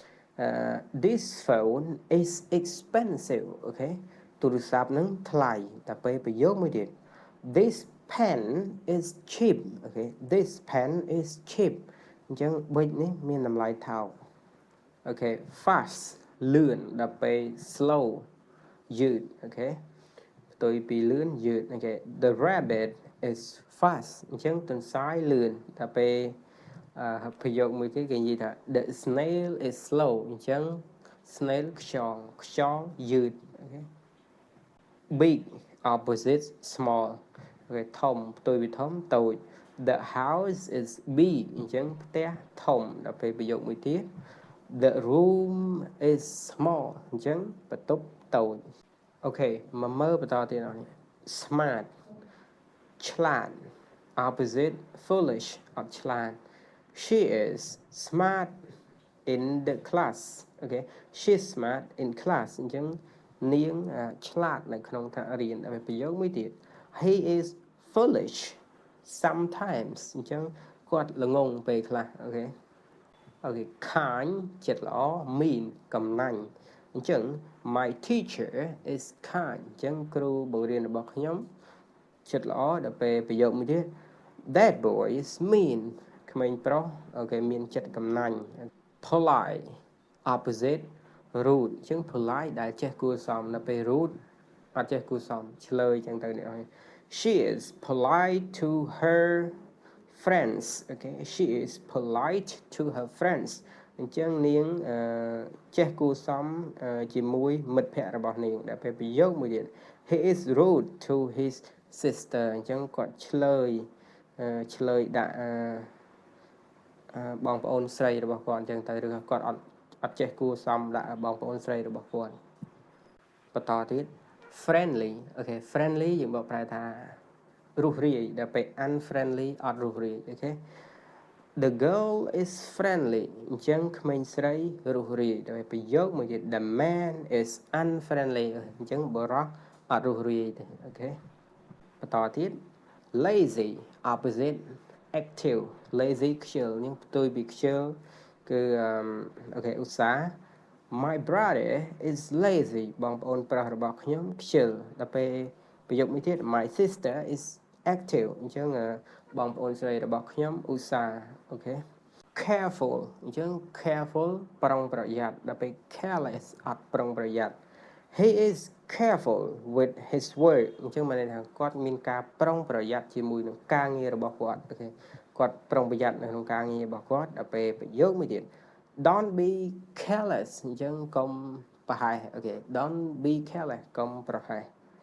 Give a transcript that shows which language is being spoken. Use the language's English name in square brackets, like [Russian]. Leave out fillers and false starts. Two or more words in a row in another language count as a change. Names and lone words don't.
[English] this phone is expensive [Khmer] អូខេទូរស័ព្ទហ្នឹងថ្លៃដល់ពេលប្រយោគមួយទៀត [English] this pen is [Khmer] cheap អូខេ [English] this pen is cheap [Khmer] អញ្ចឹងប៊ិចនេះមានតម្លៃថោកអូខេ fast លឿនដល់ពេល slow យឺតអូខេផ្ទុយពីលឿនយឺតអូខេ [English] the rabbit is fast [Khmer] អញ្ចឹងទន្សាយលឿនដល់ពេលប្រយោគមួយទៀតគេនិយាយថា [English] the snail is slow [Khmer] អញ្ចឹង snail ខ្យងយឺតអូខេ [English] big opposite small [Khmer] អូខេធំផ្ទុយពីធំតូច [English] the house is big [Khmer] អញ្ចឹងផ្ទះធំដល់ពេលប្រយោគមួយទៀត [English] the room is [Khmer] small អញ្ចឹងបន្ទប់តូចអូខេមកមើលបន្តទៀតនេះ smart ឆ្លាត [English] opposite foolish [Khmer] អ ត់ឆ្លាត [English] she is smart in the class [Khmer] អូខេ [English] she is smart in class [Khmer] អញ្ចឹងនាងឆ្លាតនៅក្នុងថ្នាក់រៀនហើយប្រយោគមួយទៀត [English] he is foolish sometimes [Khmer] អញ្ចឹងគាត់ល្ងងពេលខ្លះអូខេអូខេ kind ចិត្តល្អ mean កំណាញ់អញ្ចឹង [English] my teacher is kind [Khmer] អញ្ចឹងគ្រូបង្រៀនរបស់ខ្ញុំ ចិត្តល្អដល់ពេលប្រយោគមួយទៀត [English] That boy is mean [Khmer] ក្មេងប្រុសអូខេមានចិត្តកំណាញ់ [English] polite opposite rude [Khmer] អញ្ចឹង polite ដែលចេះគួរសមដល់ពេល rude អត់ចេះគួរសមឆ្លើយអញ្ចឹងទៅអ្នកនរ [English] She is polite to her friends okay she is polite to her friends [Khmer] អញ្ចឹងនាងចេះគួរសមជាមួយមិត្តភ័ក្តិរបស់នាងដែលពេលប្រយោគមួយទៀត [English] He is rude to his sister [Khmer] អញ្ចឹងគាត់ឆ្លើយដាក់ បងប្អូនស្រីរបស់គាត់អញ្ចឹងទៅឬគាត់អត់ចេះគួរសមដាក់បងប្អូនស្រីរបស់គាត់បន្តទៀត friendly អូខេ friendly យើងបកប្រែថារុះរាយដល់ពេល unfriendly អត់រុះរាយអូខេ [English] The girl is friendly [Khmer] អញ្ចឹងក្មេងស្រីរុះ រាយដល់ប្រយោគមួយទៀត [English] The man is unfriendly [Khmer] អញ្ចឹងបរិសុទ្ធអត់រុះរាយទេអូខេបន្តទៀត [English] lazy opposite active [Khmer] lazy ខ្ជិលនេះផ្ទុយពីខ្ជិលគឺអូខេ ឧស្សាហ៍ [English] My brother is lazy [Khmer] បងប្អូនប្រុសរបស់ខ្ញុំខ្ជិលដល់ពេលប្រយោគមួយទៀត [English] My sister is active [Khmer] អញ្ចឹងបងប្អូនស្រីរបស់ ខ្ញុំឧស្សាហ៍អូខេ careful អញ្ចឹង careful ប្រុងប្រយ័ត្នដល់ពេល careless អត់ប្រុងប្រយ័ត្ន [English] He is careful with his work [Khmer] អញ្ចឹងមានន័យថាគាត់មានការប្រុងប្រយ័ត្នជាមួយនឹងការងាររបស់គាត់អូខេគាត់ប្រុងប្រយ័ត្ននៅក្នុងការងាររបស់គាត់ដល់ពេលប្រយោគមួយទៀត [English] Don't be careless [Khmer] អញ្ចឹងកុំប្រហែសអូខេ [English] Don't be careless [Khmer] កុំប្រហែស